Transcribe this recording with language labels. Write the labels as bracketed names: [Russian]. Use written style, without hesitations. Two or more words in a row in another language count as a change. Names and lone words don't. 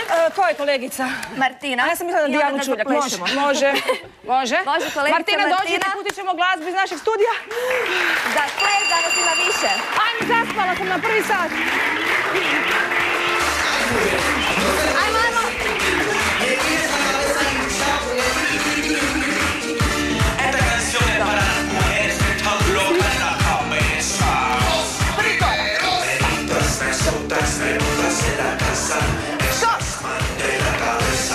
[Croatian] Ko je kolegica? Martina. A ja sam mislila da Dijanu Čuljak. Može. Može, kolegica Martina, dođite, pustit ćemo glazbu iz našeg studija. Da, koje danas ima više? Ajme, zaspala sam na prvi sat. Ajmo. [Spanish] Esta canción es para las mujeres que están locas en la cabeza. Sotas, rebotas en la casa. Estás mal de la cabeza.